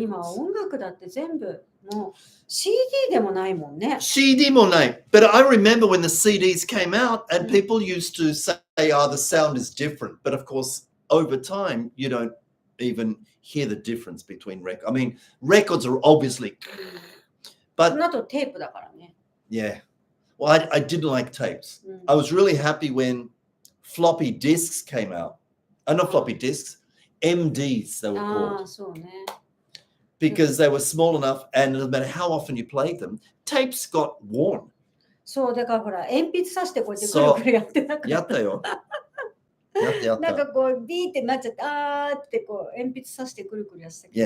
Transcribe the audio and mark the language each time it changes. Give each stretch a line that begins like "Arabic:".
Japanese: 今音楽だって全部もう CD でもないもんね。 CD もない。
English: But I remember when the CDs came out and people used to say, the sound is different. But of course, over time, you don't even hear the difference between records. I mean, records are obviously... But
Japanese: その後テープだからね。
English: Yeah. Well, I didn't like tapes. I was really happy when floppy disks came out. Not floppy disks, MDs they were called.
Japanese: そうね。
English: Because they were small enough and no matter how often you played them, tapes got worn.
Japanese: そう、だからほら、鉛筆さしてこうやってくるくるやってなかった。やったよ。やった。なんかこう、ビーってなっちゃって、あーってこう、鉛筆さしてくるくるやってたけど。